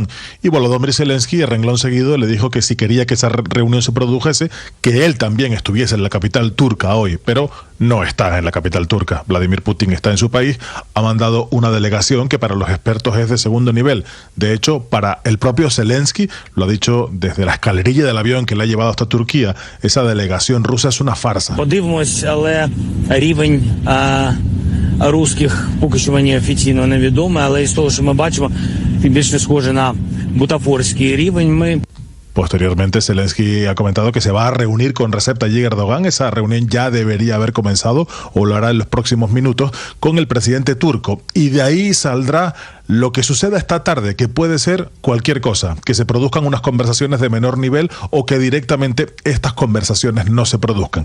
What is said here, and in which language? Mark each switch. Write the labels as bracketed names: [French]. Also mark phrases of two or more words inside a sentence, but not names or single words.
[Spanish] Y Volodymyr Zelensky, de renglón seguido, le dijo que si quería que esa reunión se produjese, que él también estuviese en la capital turca hoy. Pero no está en la capital turca. Vladimir Putin está en su país, ha mandado una delegación que para los expertos es de segundo nivel. De hecho, para el propio Zelensky, lo ha dicho desde la escalerilla del avión que le ha llevado hasta Turquía, esa delegación rusa es una farsa. [Ukrainian] Русських поки що мені офіційно невідомо, але із того, що ми бачимо, більше схоже на бутафорський рівень. [Spanish] Posteriormente, Zelensky ha comentado que se va a reunir con Recep Tayyip Erdogan. Esa reunión ya debería haber comenzado o lo hará en los próximos minutos con el presidente turco. Y de ahí saldrá lo que suceda esta tarde, que puede ser cualquier cosa, que se produzcan unas conversaciones de menor nivel o que directamente estas conversaciones no se produzcan.